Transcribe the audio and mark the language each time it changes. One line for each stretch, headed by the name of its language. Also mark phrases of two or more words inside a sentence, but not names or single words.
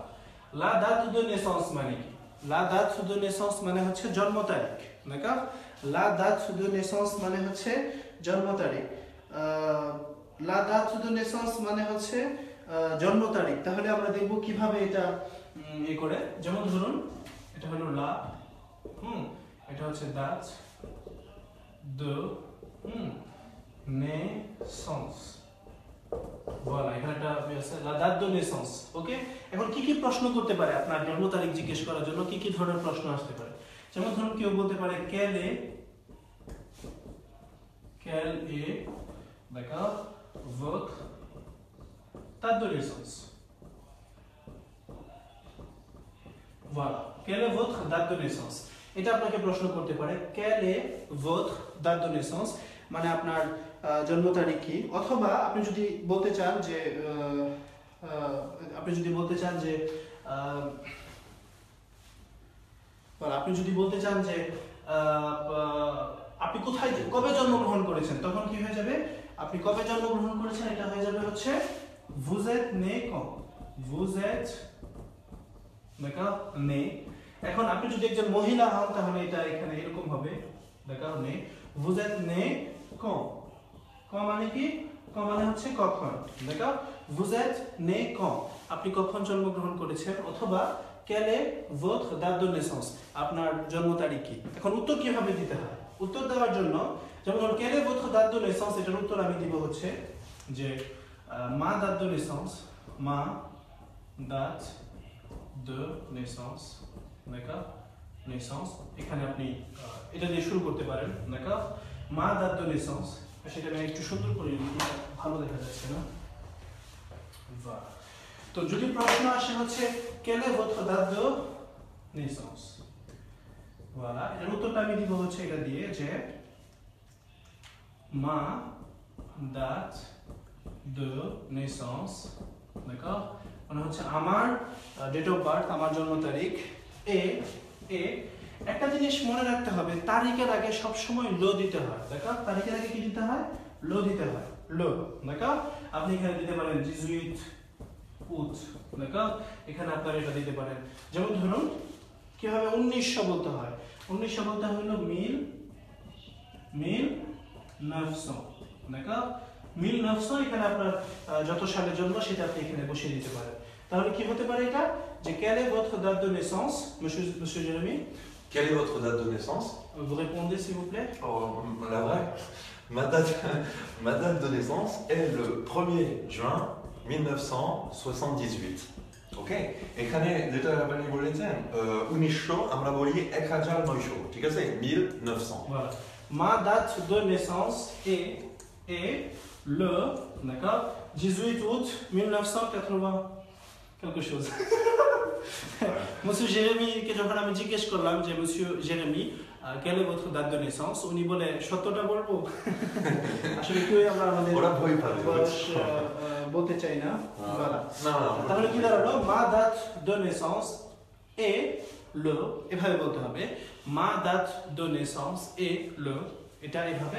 French: La date de naissance
Bangla: মানে কি?
French: La date de naissance
Bangla: মানে হচ্ছে জন্ম তারিখ,
French: d'accord. La date de naissance
Bangla: মানে হচ্ছে জন্ম তারিখ।
French: La date de naissance
Bangla: মানে হচ্ছে জন্ম তারিখ। তাহলে আমরা দেখব কিভাবে এটা করে, যেমন ধরুন এটা হলো la, এটা হচ্ছে
French: date de naissance, voilà,
Bangla: এখানে একটা আছে
French: la date de naissance,
Bangla: ওকে। এখন কি কি প্রশ্ন করতে পারে আপনার জন্ম তারিখ জিজ্ঞেস করার জন্য, কি কি ধরনের প্রশ্ন আসতে পারে? যেমন ধরুন কেউ বলতে পারে
French: quel est, d'accord, votre date de naissance, voilà, quelle est votre date de naissance,
Bangla: এটা আপনাকে প্রশ্ন করতে পারে
French: quelle est votre date de naissance
Bangla: মানে আপনার জন্ম তারিখ কি। অথবা আপনি যদি বলতে চান যে আপনি যদি বলতে চান যে আপনি কোথায় কবে জন্মগ্রহণ করেছেন, তখন কি হয়ে যাবে, আপনি কবে জন্মগ্রহণ করেছেন এটা হয়ে যাবে হচ্ছে
French: vous êtes né quand, vous êtes, d'accord, né।
Bangla: এখন আপনি যদি একজন মহিলা হন তাহলে এটা এখানে এরকম হবে,
French: d'accord, né, vous êtes né quand, quand
Bangla: মানে কি, quand মানে হচ্ছে কখন,
French: d'accord, vous êtes né quand,
Bangla: আপনি কখন জন্মগ্রহণ করেছেন।
French: অথবা quelle est votre date de naissance,
Bangla: আপনার জন্ম তারিখ কি। এখন উত্তর কিভাবে দিতে হয়, উত্তর দেওয়ার জন্য যেমন
French: quelle est votre date de naissance,
Bangla: এটার উত্তর আমি দিব হচ্ছে যে
French: ma date de naissance, ma date de naissance, d'accord, naissance,
Bangla: এখানে আপনি এটা দিয়ে শুরু করতে পারেন,
French: d'accord, ma date de naissance,
Bangla: সেটা আমি একটু সুন্দর করে ভালো দেখা যাচ্ছে না, voilà। তো যদি প্রশ্ন আসে হচ্ছে
French: quelle est votre date de naissance, voilà,
Bangla: এর উত্তরটা আমি দিব হচ্ছে এটা দিয়ে যে
French: ma date de naissance, d'accord,
Bangla: মানে হচ্ছে আমার
English: date of birth,
Bangla: আমার জন্ম তারিখ এ। একটা জিনিস মনে রাখতে হবে, তারিখের আগে সব সময় লো দিতে হয়, দেখো, তারিখের আগে কি দিতে হয়, লো দিতে হয়, লো, দেখো। আপনি এখানে দিতে পারেন 18 août, দেখো, এখানে আপনারা এটা দিতে পারেন। যেমন ধরুন কিভাবে 1900 বলতে হয়, 1900 বলতে হলো 1900, দেখো, 1900, এখানে আপনার যত সালে জন্ম সেটা আপনি এখানে বসিয়ে দিতে পারেন। তাহলে কি হতে পারে এটা যে
French: quelle est votre date de naissance, monsieur Jérémy? Quelle est votre date de naissance? Vous répondez s'il vous plaît. La vraie, ma date de naissance est le 1er juin 1978.
Bangla: Ok, এখানে যেটা আপনি বলেছেন 1900 আমরা বলি 1900, ঠিক আছে, 1900।
French: Voilà. Ma date de naissance est le, d'accord, 18 août 1980 quelque chose.
Bangla: Monsieur Jérémy কে যখন আমি জিজ্ঞেস করলাম যে
French: monsieur Jérémy quelle est votre date de naissance,
Bangla: উনি বলে সত্যটা বলবো। আসলে কেউ আমরা আমাদের ওরা ভয় পাবে বয়স বলতে চাই না। না তাহলে কি দাঁড়ালো
French: ma date de naissance est le,
Bangla: এভাবে বলতে হবে
French: ma date de naissance est le,
Bangla: এটা এভাবে।